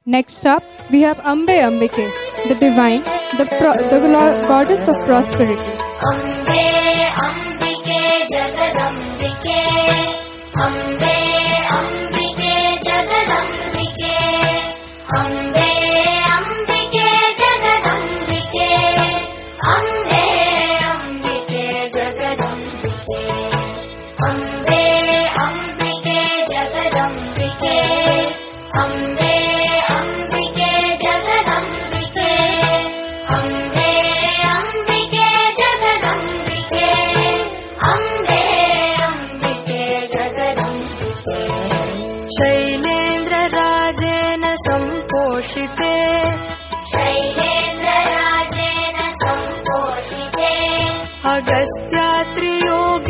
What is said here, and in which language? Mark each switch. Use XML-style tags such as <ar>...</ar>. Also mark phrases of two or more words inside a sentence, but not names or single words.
<en>Next up, we have Ambe Ambike, the divine, the goddess of prosperity. Ambe Ambike Jagadambike, Ambe Ambike Jagadambike, Ambe Ambike Jagadambike, Ambe Ambike Jagadambike, Ambe Ambike Jagadambike, Ambe Ambike Jagadambike, Ambe Ambike Jagadambike, Ambe Ambike Jagadambike.</en> <sa>शैलेन्द्र राजेन सम्पोषिते, शैलेन्द्र राजेन सम्पोषिते, अगस्त्यात्रियो</sa>